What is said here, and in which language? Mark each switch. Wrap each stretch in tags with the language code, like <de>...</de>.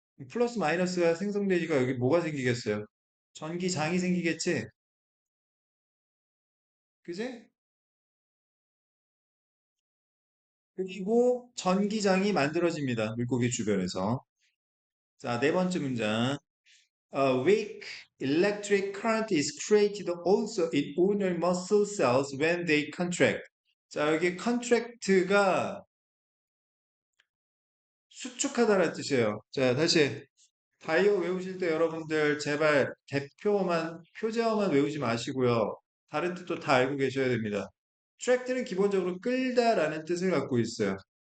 <ko>플러스 마이너스가 생성되니까 여기 뭐가 생기겠어요? 전기장이 생기겠지? 그지? 그리고 전기장이 만들어집니다. 물고기 주변에서. 자, 네 번째 문장.</ko> <en>A weak electric current is created also in ordinary muscle cells when they contract.</en> <ko>자, 여기 contract가 수축하다라는 뜻이에요. 자, 다시. 다이어 외우실 때 여러분들 제발 대표어만, 표제어만 외우지 마시고요. 다른 뜻도 다 알고 계셔야 됩니다. 트랙트는 기본적으로 끌다라는 뜻을 갖고 있어요.</ko>